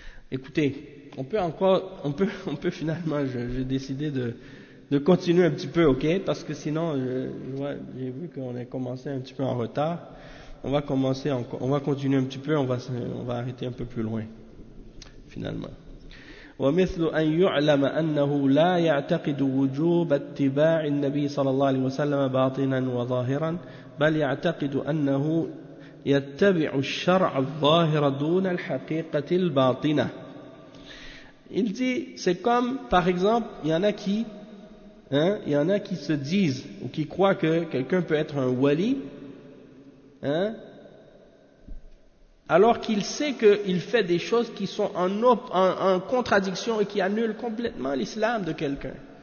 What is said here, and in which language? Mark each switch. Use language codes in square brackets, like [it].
[fr] Écoutez, on peut finalement, j'ai décidé de continuer un petit peu, ok? Parce que sinon, j'ai vu qu'on a commencé un petit peu en retard. On va continuer un petit peu, on va arrêter un peu plus loin, finalement. [ar] ومثل أن يعلم أنه لا يعتقد وجوب اتباع النبي صلى الله عليه وسلم باطنا وظاهرا بل يعتقد أنه يتبع الشرع الظاهر دون الحقيقة الباطنة. [fr] Il dit, c'est comme, par exemple, il y en a qui, hein, il y en a qui se disent, ou qui croient que quelqu'un peut être un wali, hein, alors qu'il sait qu'il fait des choses qui sont en contradiction et qui annulent complètement l'islam de quelqu'un.